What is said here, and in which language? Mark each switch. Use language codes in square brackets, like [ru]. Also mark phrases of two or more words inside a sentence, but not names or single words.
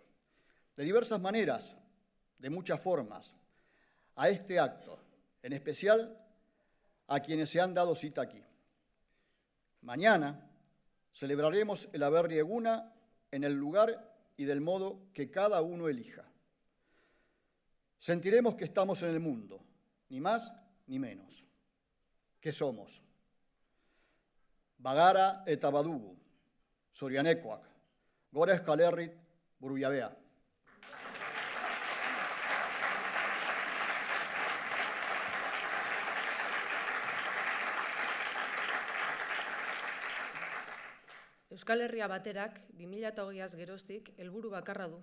[es] De diversas maneras, de muchas formas, a este acto, en especial a quienes se han dado cita aquí. Mañana celebraremos el Berri Eguna en el lugar y del modo que cada uno elija. Sentiremos que estamos en el mundo, ni más ni menos. ¿Qué somos? [eu] Bagara eta badugu, zorionekoak, gora Euskal Herri burujabea. Euskal Herria Baterak 2020az geroztik helburu bakarra du.